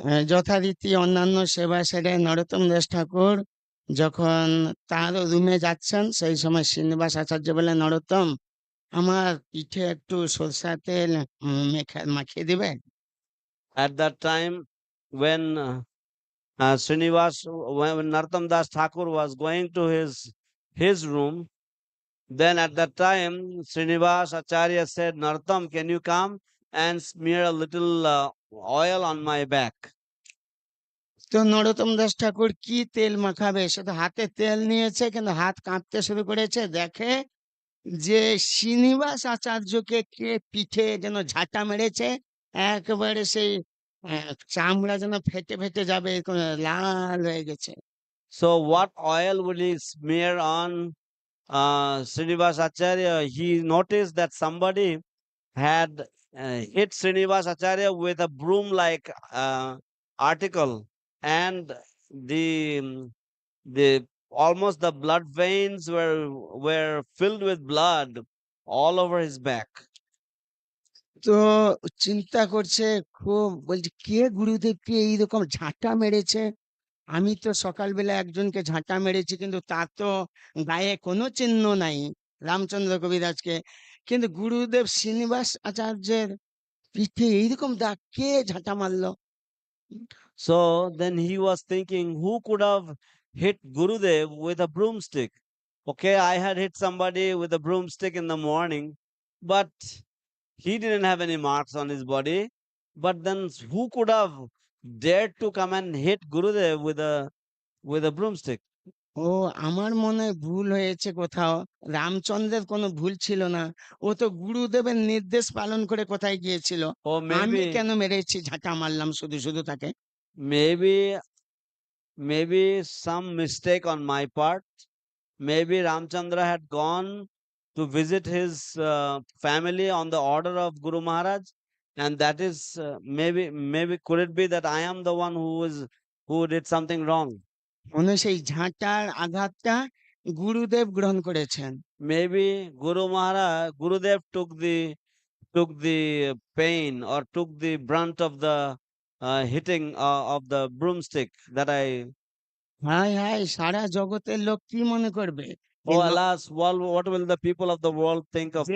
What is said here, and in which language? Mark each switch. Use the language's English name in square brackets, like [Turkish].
[Bangla] যথারীতি অন্যান্য সেবা সেরে নরোত্তম দাস ঠাকুর যখন তার রুমে যাচ্ছেন, সেই সময় শ্রীনিবাস আচার্য বললেন, নরোত্তম, আমার পিঠে একটু সরষের তেল মাখিয়ে দিবে? [English] At that time, when Srinivas, when Narottam Das Thakur was going to his room, then at that time Srinivas Acharya said, Narottam, can you come and smear a little oil on my back? [Bangla] তো নরোত্তম দাস ঠাকুর কি তেল মাখাবে, সে তো হাতে তেল নিয়েছে, কিন্তু হাত কাঁপতে শুরু করেছে, দেখে যে শ্রীনিবাস আচার্যকে কে পিঠে যেন ঝাঁটা মেরেছে, একেবারে সেই চামড়া যেন ফেটে ফেটে যাবে, এরকম লাল হয়ে গেছে। [English] So what oil will he smear on Srinivas Acharya? He noticed that somebody had hit Srinivas Acharya with a broom-like article, and the the almost the blood veins were filled with blood all over his back. [Bangla] তো চিন্তা করছে খুব, বলছে কে গুরুদেবকে এইরকম ঝাঁটা মেরেছে? আমি তো সকালবেলা একজনকে ঝাঁটা মেরেছি, কিন্তু তার তো গায়ে কোনো চিহ্ন নাই, রামচন্দ্র কবিরাজকে, কিন্তু গুরুদেব শ্রীনিবাস আচার্যের পিঠে এইরকম দাগ, কে ঝাঁটা মারলো? [English] So then he was thinking, who could have hit Gurudev with a broomstick? Okay, I had hit somebody with a broomstick in the morning, but he didn't have any marks on his body. But then who could have dared to come and hit Gurudev with a broomstick? [Bangla] ও, আমার মনে হয় ভুল হয়েছে কোথাও, রামচন্দ্রের কোনো ভুল ছিল না, ও তো গুরুদেবের নির্দেশ পালন করে কোথায় গিয়েছিল, [English] Or [Bangla] আমি [English] maybe [Bangla] কেন মেরেছি, ঝাঁটা মারলাম শুধু শুধু তাকে? [English] maybe maybe some mistake on my part. Maybe Ramchandra had gone to visit his family on the order of Guru Maharaj, and that is maybe could it be that I am the one who did something wrong? [Bangla] মনে হয় সেই ঝাঁটার আঘাতটা গুরুদেব গ্রহণ করেছেন। [English] Maybe Guru Maharaj Gurudev took the pain or took the brunt of the hitting of the broomstick that I. [Bangla] হায় হায়, সারা জগতের লোক কি মনে করবে যে [English] Oh alas, what will the people of the world think of